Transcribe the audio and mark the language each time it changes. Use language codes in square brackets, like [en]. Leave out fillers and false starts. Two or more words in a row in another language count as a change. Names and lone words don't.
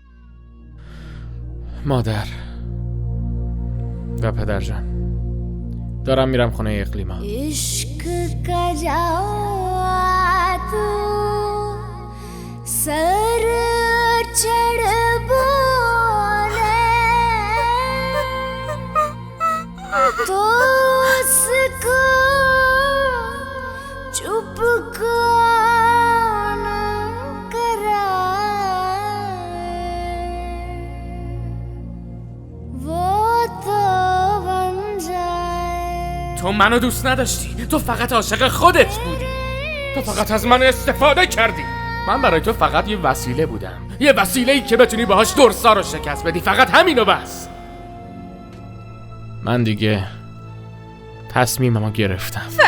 [fa] مادر و پدرجان، دارم میرم خونه اقلیما. [hi] इश्क का जावा तू सर चढ़ बोले तो उसको चुप कौन कराए वो तो बन जाए [fa] تو منو دوست نداشتی. تو فقط عاشق خودت بودی. تو فقط از من استفاده کردی. من برای تو فقط یه وسیله بودم. یه وسیله‌ای که بتونی باهاش درسا رو شکست بدی. فقط همینو بس. من دیگه تصمیممو گرفتم.